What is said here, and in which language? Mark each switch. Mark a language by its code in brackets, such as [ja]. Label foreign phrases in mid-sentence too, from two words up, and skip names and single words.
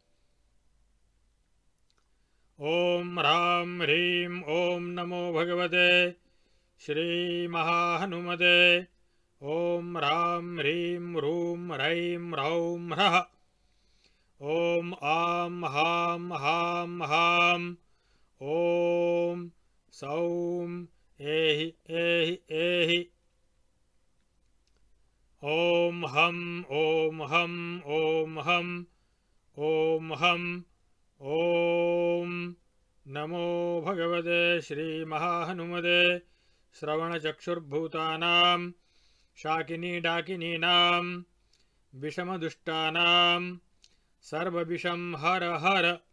[sa] ओम ह्रां ह्रीं ओम नमो भगवते श्री महाहनुमते ओम ह्रां ह्रीं ह्रूं ह्रैं ह्रौं ह्रः ओम आं हां हां हां ओम सौं एहि एहि एहि ओम हम ओम हम ओम हम ओम हम ओम नमो भगवते श्री महाहनुमते श्रवणचक्षुर्भूतानां शाकिनी डाकिनीनां विषमदुष्टानां सर्वविषं हर हर